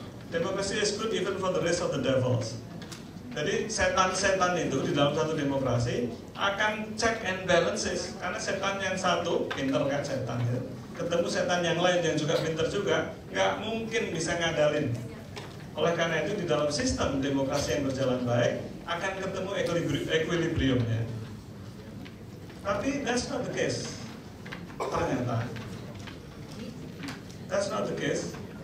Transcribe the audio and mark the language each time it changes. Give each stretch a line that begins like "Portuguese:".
English: Demokrasi is good even for the rest of the devils.
Indonesian: Jadi setan-setan itu di dalam satu demokrasi akan check and balances, karena setan yang satu pinter kan setan ya, ketemu setan yang lain yang juga pinter juga, nggak mungkin bisa ngadalin. Oleh karena itu di dalam sistem demokrasi yang berjalan baik akan ketemu equilibriumnya.
English: Tapi that's not the case. Ternyata that's not the case.